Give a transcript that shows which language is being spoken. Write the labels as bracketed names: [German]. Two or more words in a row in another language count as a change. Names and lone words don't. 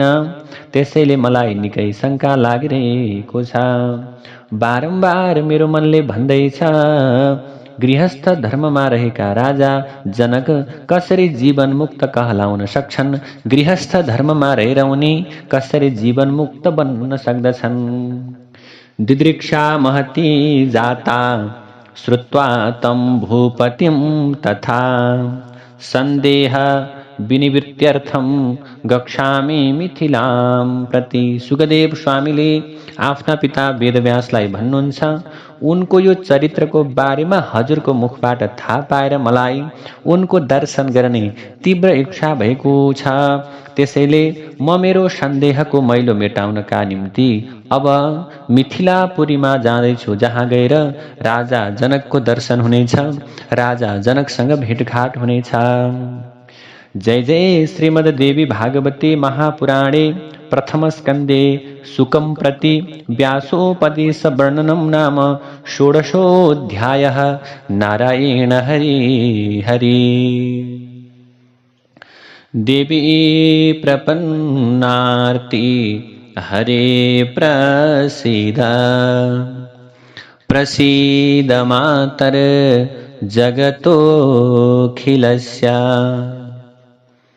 [Nepali] त्यसैले मलाई निकै शङ्का लागिरहेको छ। बारम्बार मेरो मनले भन्दैछ, गृहस्थ धर्ममा रहेका राजा जनक कसरी जीवन मुक्त कहलाउन सक्छन्? गृहस्थ धर्ममा रहेर उनी कसरी जीवन मुक्त बन्न सक्दछन्? [Sanskrit] दिदृक्षा महती जाता श्रुत्वा तं भूपतिं तथा सन्देह विनिवृत्त्यर्थम गच्छामि मिथिलां प्रति। [Nepali] सुखदेव स्वामीले आफ्ना पिता वेदव्यासलाई भन्नुहुन्छ, उनको यो चरित्रको बारेमा हजुरको मुखबाट थाहा पाएर मलाई उनको दर्शन गर्ने तीव्र इच्छा भएको छ। त्यसैले म मेरो सन्देहको मैलो मेटाउनका निम्ति अब मिथिलापुरीमा जाँदैछु, जहाँ गएर राजा जनकको दर्शन हुनेछ, राजा जनकसँग भेटघाट हुनेछ। [Sanskrit] जय जय श्रीमद् देवी भागवते महापुराणे प्रथम स्कंदे सुकं प्रति व्यासोपदेश वर्णनम नाम षोडशोऽध्यायः। नारायण हरि हरि। देवी प्रपन्नार्ति हरे प्रसीद प्रसीद मातर जगतोऽखिलस्य।